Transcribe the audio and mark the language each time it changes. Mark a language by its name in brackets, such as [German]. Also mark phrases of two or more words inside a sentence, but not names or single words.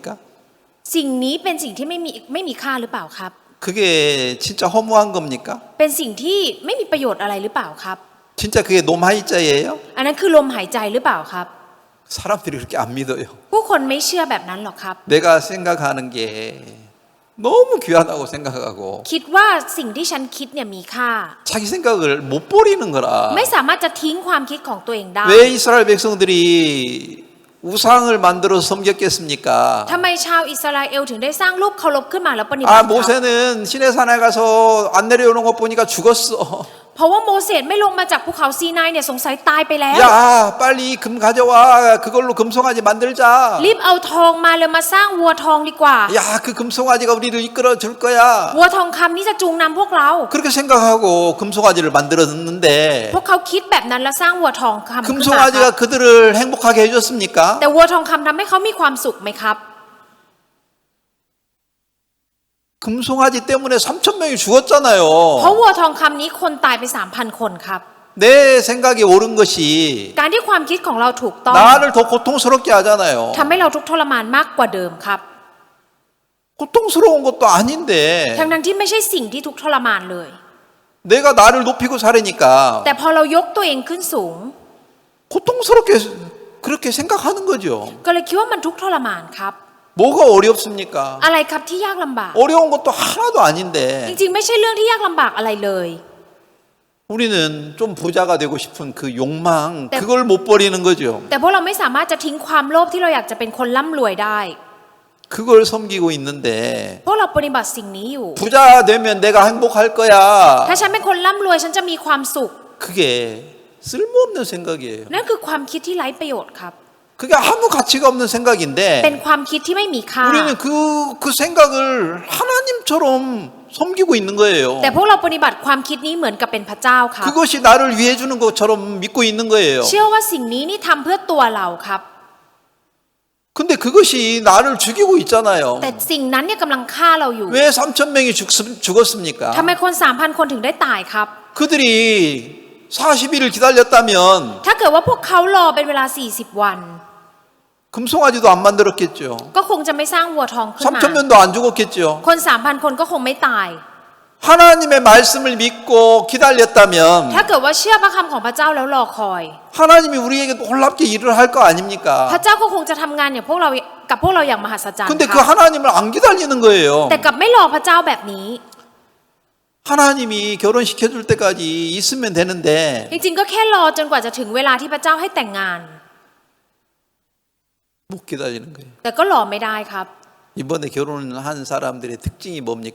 [Thai] สิ่งนี้เป็นสิ่งที่ไม่มีค่าหรือเปล่าครับ [Korean] 그게 진짜 허무한 겁니까? [Thai] เป็นสิ่งที่ไม่มีประโยชน์อะไรหรือเปล่าครับ [Korean] 진짜 그게 놈하이자예요? [Thai] อันนั้นคือลมหายใจหรือเปล่าครับ [Korean] 사람들이 그렇게 안 믿어요. [Thai] ผู้คนไม่เชื่อแบบนั้นหรอกครับ [Korean] 내가 생각하는 게 너무 귀하다고 생각하고 [Thai] คิดว่าสิ่งที่ฉันคิดเนี่ยมีค่า [Korean] 자기 생각을 못 버리는 거라. [Thai] ไม่สามารถจะทิ้งความคิดของตัวเองได้ [Korean] 왜 이스라엘 백성들이 우상을 만들어 섬겼겠습니까? [Thai] ทำไมชาวอิสราเอลถึงได้สร้างรูปเคารพขึ้นมาแล้วปฏิบัติ [Korean] 아 [Thai] ครับ [Korean] 모세는 시내산에 가서 안 내려오는 것 보니까 죽었어. [Thai] เพราะว่าโมเสสไม่ลงมาจากภูเขาซีนายเนี่ยสงสัยตายไปแล้ว [Korean] 야 빨리 금 가져와. 그걸로 금송아지 만들자. [Thai] รีบเอาทองมาเลยมาสร้างวัวทองดีกว่า [Korean] 야 그 금송아지가 우리를 이끌어 줄 거야. [Thai] วัวทองคำนี้จะจูงนำพวกเรา [Korean] 그렇게 생각하고 금송아지를 만들었는데 [Thai] พวกเขาคิดแบบนั้นแล้วสร้างวัวทองคำขึ้นมาค [Korean] 금송아지가 [Thai] รับ [Korean] 그들을 행복하게 해줬습니까? [Thai] แต่วัวทองคำทำให้เขามีความสุขไหมครับ [Korean] 금송아지 때문에 3,000명이 죽었잖아요. [Thai] เพราะวัวทองคำนี้คนตายไป 3,000 คนครับ [Korean] 내 생각이 옳은 것이 [Thai] การที่ความคิดของเราถูกต้อง [Korean] 나를 더 고통스럽게 하잖아요. [Thai] ทำให้เราทุกข์ทรมานมากกว่าเดิมครับ [Korean] 고통스러운 것도 아닌데 [Thai] ทั้งที่ไม่ใช่สิ่งที่ทุกข์ทรมานเลย [Korean] 내가 나를 높이고 살으니까 [Thai] แต่พอเรายกตัวเองขึ้นสูง [Korean] 고통스럽게 그렇게 생각하는 거죠. [Thai] ก็เลยคิดว่ามันทุกข์ทรมานครับ [Korean] 뭐가 어렵습니까? [Thai] อะไรครับที่ยากลำบาก [Korean] 어려운 것도 하나도 [Thai] จ [Korean] 아닌데 [Thai] ริงๆไม่ใช่เรื่องที่ยากลำบากอะไรเลย [Korean] 우리는 좀 부자가 되고 싶은 그 욕망 그걸 못 버리는 거죠. [Thai] แต่พวกเราไม่สามารถจะทิ้งความโลภที่เราอยากจะเป็นคนร่ำรวยได้ [Korean] 그걸 섬기고 있는데 [Thai] พวกเราปฏิบัติสิ่งนี้อยู่ [Korean] 부자 되면 내가 행복할 거야. [Thai] ถ้าฉันเป็นคนร่ำรวยฉันจะมีความสุข [Korean] 그게 쓸모없는 생각이에요. [Thai] นั่นคือความคิดที่ไร้ประโยชน์ครับ [Korean] 그게 아무 가치가 없는 [Thai] เป็น [Korean] 생각인데 [Thai] ความคิดที่ไม่มีค่า [Korean] 우리는 그 생각을 하나님처럼 섬기고 있는 거예요. [Thai] แต่พวกเราปฏิบัติความคิดนี้เหมือนกับเป็นพระเจ้าครับ [Korean] 그것이 나를 위해 주는 것처럼 믿고 있는 거예요. [Thai] เชื่อว่าสิ่งนี้นี่ทำเพื่อตัวเราครับ [Korean] 근데 그것이 나를 죽이고 있잖아요. [Thai] แต่สิ่งนั้นเนี่ยกำลังฆ่าเราอยู่ [Korean] 왜 3천 명이 죽었습니까? [Thai] ทำไมคน 3,000 คนถึงได้ตายครับ [Korean] 그들이 40일을 기다렸다면 [Thai] ถ้าเกิดว่าพวกเขารอเป็นเวลา 40 วัน [Korean] 금송아지도 안 만들었겠죠. [Thai] ก็คงจะไม่สร้างวัวทองขึ้นมา [Korean] 3천 명도 안 죽었겠죠. [Thai] คน 3,000 คนก็คงไม่ตาย [Korean] 하나님의 말씀을 믿고 기다렸다면 [Thai] ถ้าเกิดว่าเชื่อพระคำของพระเจ้าแล้วรอคอย [Korean] 하나님이 우리에게 놀랍게 일을 할 거 [Thai] พระ [Korean] 아닙니까? [Thai] เจ้าก็คงจะทำงานอย่างพวกเรากับพวกเราอย่างมหัศจรรย์ [Korean] 근데 [Thai] ค [Korean] 그 [Thai] รับ [Korean] 하나님을 안 기다리는 거예요. [Thai] แต่กลับไม่รอพระเจ้าแบบนี้ [Korean] 하나님이 결혼시켜 줄 때까지 있으면 되는데 [Thai] จริงๆก็แค่รอจนกว่าจะถึงเวลาที่พระเจ้าให้แต่งงาน [Korean] 못 기다리는 거예요. [Thai] แต่ก็รอไม่ได้ครับ [Korean] 이번에 결혼한 사람들의 특징이 뭡니까?